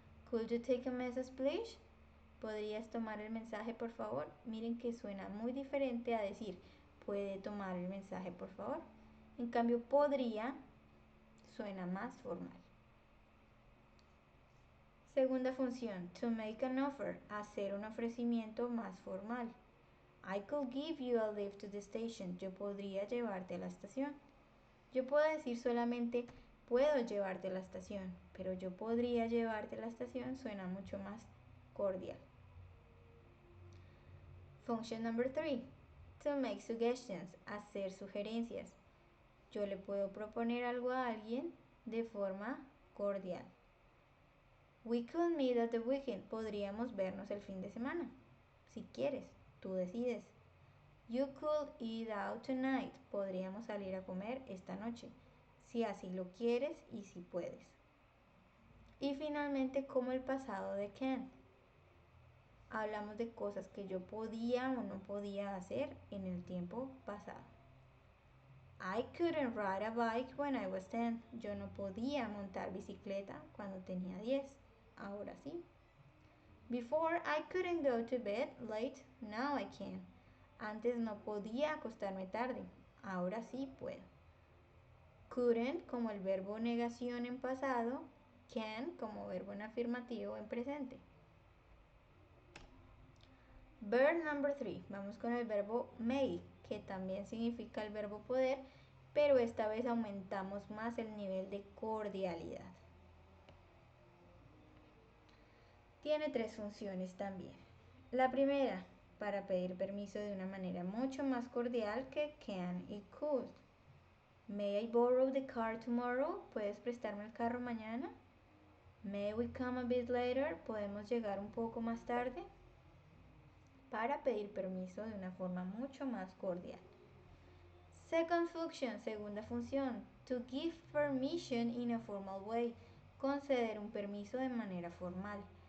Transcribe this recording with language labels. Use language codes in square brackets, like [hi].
[en] Could you take a message, please? [es] ¿Podrías tomar el mensaje, por favor? Miren que suena muy diferente a decir, ¿puede tomar el mensaje, por favor? En cambio, podría suena más formal. Segunda función, [en] to make an offer, [es] hacer un ofrecimiento más formal. [en] I could give you a lift to the station. [es] Yo podría llevarte a la estación. Yo puedo decir solamente puedo llevarte a la estación, pero yo podría llevarte a la estación suena mucho más cordial. [en] Function number 3. To make suggestions, [es] hacer sugerencias. Yo le puedo proponer algo a alguien de forma cordial. [en] We could meet at the weekend. [es] Podríamos vernos el fin de semana. Si quieres, tú decides. [en] You could eat out tonight. [es] Podríamos salir a comer esta noche. Si así lo quieres y si puedes. Y finalmente, como el pasado de can. Hablamos de cosas que yo podía o no podía hacer en el tiempo pasado. [en] I couldn't ride a bike when I was 10. [es] Yo no podía montar bicicleta cuando tenía 10. Ahora sí. [en] Before I couldn't go to bed late, now I can. [es] Antes no podía acostarme tarde, ahora sí puedo. Couldn't como el verbo negación en pasado, can como verbo en afirmativo en presente. [en] Verb number 3, [es] vamos con el verbo may, que también significa el verbo poder, pero esta vez aumentamos más el nivel de cordialidad. Tiene 3 funciones también. La primera, para pedir permiso de una manera mucho más cordial que can y could. [en] May I borrow the car tomorrow? [es] ¿Puedes prestarme el carro mañana? [en] May we come a bit later? [es] ¿Podemos llegar un poco más tarde? Para pedir permiso de una forma mucho más cordial. [en] Second function, [es] segunda función, [en] to give permission in a formal way, [es] conceder un permiso de manera formal.